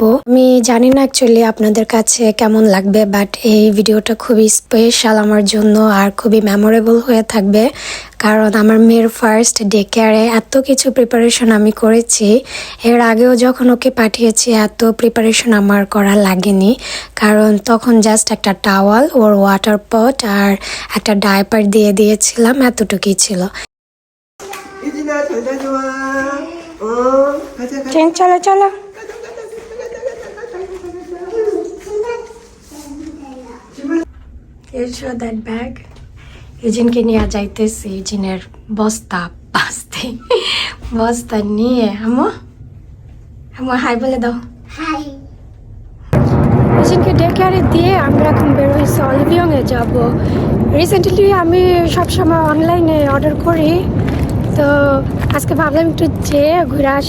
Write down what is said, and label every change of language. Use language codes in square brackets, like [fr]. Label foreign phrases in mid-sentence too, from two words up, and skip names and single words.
[bn] আমি জানি না অ্যাকচুয়ালি আপনাদের কাছে কেমন লাগবে, বাট এই ভিডিওটা খুবই স্পেশাল আমার জন্য আর খুবই মেমোরেবল হয়ে থাকবে, কারণ আমার মেয়ের [en] first day care [bn] এত কিছু প্রিপারেশন আমি করেছি। এর আগেও যখন ওকে পাঠিয়েছি এত প্রিপারেশন আমার করা লাগেনি, কারণ তখন জাস্ট একটা টাওয়াল, ওর [en] water pot [bn] আর একটা ডায়পার দিয়ে দিয়েছিলাম, এতটুকুই ছিল। [ko] 유진아 잘 다녀와. 가자 가자. [bn] চলো চলো। [en] Show that bag. [bn] ইউজিনকে নিয়ে যাইতেছি, ইউজিনের বস্তা বাস্তে, বস্তা নিয়ে। আমো হাই বলে দাও। হাই। ইউজিনকে [en] day care [bn] দিয়ে আমরা এখন বের হয়েছি অলিভিয়ংয়ে যাব। রিসেন্টলি আমি সবসময় [en] online order [bn] করি, তো আজকে ভাবলাম একটু যেয়ে ঘুরে আসি।